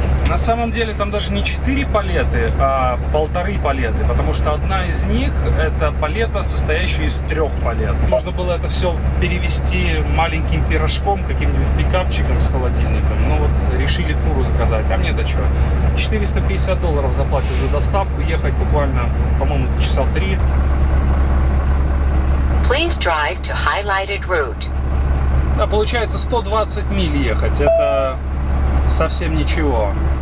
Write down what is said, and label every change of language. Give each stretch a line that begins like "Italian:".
Russian: На самом деле там даже не 4 палеты, а 1,5 палеты, потому что одна из них это палета, состоящая из 3 палет. Можно было это все перевести маленьким пирожком, каким-нибудь пикапчиком с холодильником. Ну вот решили фуру заказать, а мне-то что? $450 заплатят за доставку, ехать буквально, по-моему, часа 3.
English: Please drive to highlighted route.
Russian: Да, получается 120 миль ехать, это совсем ничего.